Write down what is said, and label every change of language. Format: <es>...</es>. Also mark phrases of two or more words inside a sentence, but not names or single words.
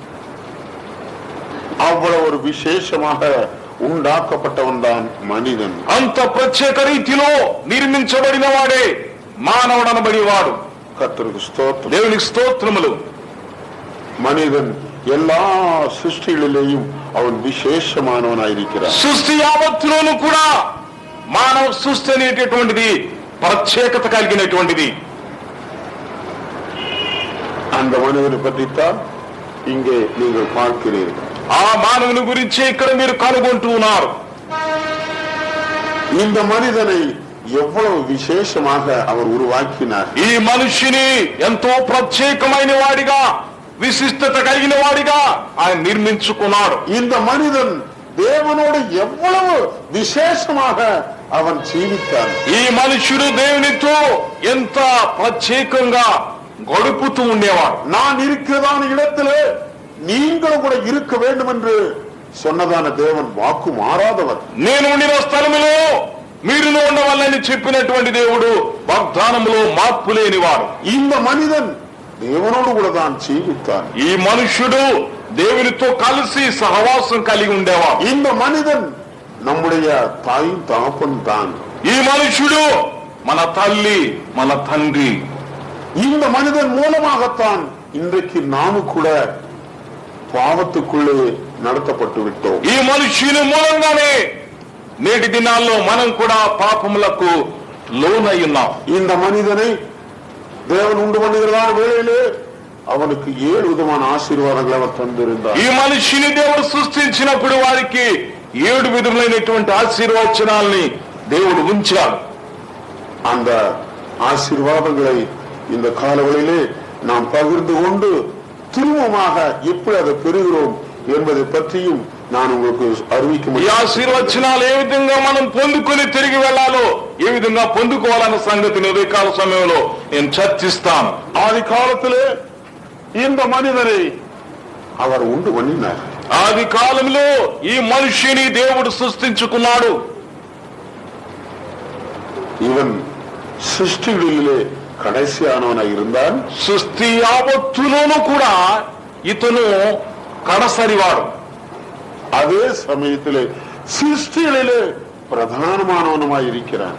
<ta>அவ்வளவு ஒரு விசேஷமாக உண்டாக்கப்பட்டவன் தான் மனிதன்.</ta> <te>అంత ప్రత్యేక రీతిలో నిర్మించబడిన వాడే మానవుడు అనబడేవాడు.</te> <ta>கர்த்தருக்கு ஸ்தோத்திரம்.</ta> <te>దేవునికి స్తోత్రములు.</te> <ta>மனிதன் எல்லா சிருஷ்டிகளிலேயும் அவன் விசேஷமானவனாயிருக்கிறான்.</ta> <te>సృష్టి యావత్తులోనూ కూడా మానవ సృష్టి అనేటటువంటిది ప్రత్యేకత కలిగినటువంటిది.</te> <ta>அந்த மனிதனை பற்றித்தான் இங்கே நீங்கள் பார்க்கிறீர்கள்.</ta> <te>ఆ మానవుని గురించి ఇక్కడ మీరు కనుగొంటూ ఉన్నారు.</te> <ta>இந்த மனிதனை எவ்வளவு விசேஷமாக அவர் உருவாக்கினார்.</ta> <te>ఈ మనిషిని ఎంతో ప్రత్యేకమైన వాడిగా విశిష్టత కలిగిన వాడిగా ఆయన నిర్మించుకున్నాడు.</te> <ta>இந்த மனிதன் தேவனோடு எவ்வளவு விசேஷமாக அவன் ஜீவித்தான்.</ta> <te>ఈ మనుషుడు దేవునితో ఎంత ప్రత్యేకంగా గడుపుతూ ఉండేవాడు.</te> <ta>நான் இருக்கிறதான இடத்திலே நீங்களும் கூட இருக்க வேண்டும் என்று சொன்னதான தேவன் வாக்கு மாறாதவர்.</ta> <te>నేను ఉండిన స్థలములో మీరును ఉండవాలని చెప్పినటువంటి దేవుడు వాగ్దానములో మార్పు లేనివాడు.</te> <ta>இந்த மனிதன் தேவனோடு கூட தான் ஜீவித்தான்.</ta> <te>ఈ మనుష్యుడు దేవునితో కలిసి సహవాసం కలిగి ఉండేవాడు.</te> <ta>இந்த மனிதன் நம்முடைய தாயும் தகப்பன் தான்.</ta> <te>ఈ మనుష్యుడు మన తల్లి మన తండ్రి.</te> <ta>இந்த மனிதன் மூலமாகத்தான் இன்றைக்கு நாம கூட பாவத்துக்குள்ளே நடத்தப்பட்டு விட்டோம்.</ta> <te>ఈ మనుష్యుని మూలంగానే నేటి దినాల్లో మనం కూడా పాపములకు లోనై ఉన్నాం.</te> <ta>இந்த மனிதனை தேவன் உண்டு பண்ணுகிறதான வேளையிலே அவனுக்கு 7 விதமான ஆசீர்வாதங்களை அவர் தந்திருந்தார்.</ta> <te>ఈ మనిషిని దేవుడు సృష్టించినప్పుడు వారికి 7 విధములైనటువంటి ఆశీర్వచనాల్ని దేవుడు ఉంచాడు.</te> <ta>அந்த ஆசீர்வாதங்களை இந்த காலங்களிலே நாம் பகிர்ந்து கொண்டு திரும்பமாக எப்படி அதை பெறுகிறோம் என்பதை பற்றியும் நான் உங்களுக்கு அறிவிக்க</ta> <te>ఈ</te> <ta>முடியும்.</ta> <te>ఆశీర్వచనాలు ఏ విధంగా మనం పొందుకొని తిరిగి వెళ్లాలో ఏ విధంగా పొందుకోవాలన్న సంగతిని ఉదయకాల సమయంలో నేను చర్చిస్తాను.</te> <ta>ஆதி காலத்திலே இந்த மனிதனை அவர் உண்டு பண்ணினார்.</ta> <te>ఆది కాలంలో ఈ మనిషిని దేవుడు సృష్టించుకున్నాడు.</te> <ta>இவன் சிருஷ்டிகளிலே கடைசியானவனாய் இருந்தான்.</ta> <te>సృష్టి యావత్తులోనూ కూడా ఇతను కడసరివాడు.</te> <ta>அதே சமயத்திலே சிருஷ்டிகளிலே பிரதானமானவனுமாய் இருக்கிறான்.</ta>